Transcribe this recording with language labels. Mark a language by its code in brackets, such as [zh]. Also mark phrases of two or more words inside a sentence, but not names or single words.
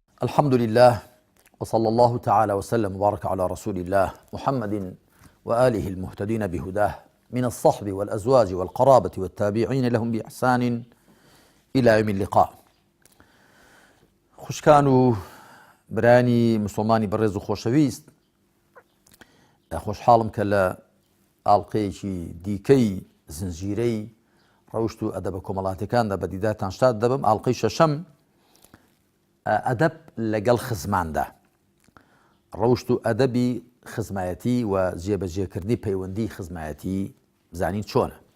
[ar] الحمد لله وصلى الله تعالى وسلم وبارك على رسول الله محمد وآله المهتدين بهداه من الصحب والأزواج والقرابة والتابعين لهم بإحسان إلى يوم اللقاء. [ckb] خوشکان برانی مسلمانی بەڕێز و خۆشەویست، خۆشحاڵم کە لە ئاڵلقەیەکی دیکەی زنجیرەی ڕەوشت و ئەدەبە کۆمەڵاتەکاندا بە دیدارتان شاد دەبم. ئاڵلقەی شەشەم ئەدەب لەگەڵ خزماندا، ڕەوشت و ئەدەبی خزمایەتی و جێبەجێکردنی پەیوەندی خزمایەتی بزانین چۆنە.